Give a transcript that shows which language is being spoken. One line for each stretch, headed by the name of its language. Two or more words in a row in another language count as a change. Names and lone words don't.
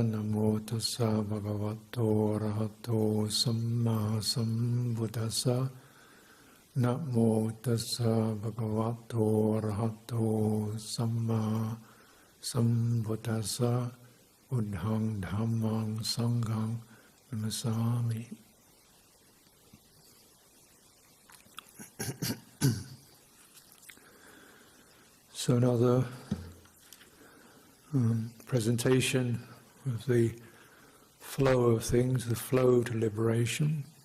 Pali: Namo tassa bhagavato arahato samma sambuddhassa. Namo tassa bhagavato arahato samma sambuddhassa. Buddhang dhammang sanghang namasami.
English: So another presentation of the flow of things, the flow to liberation.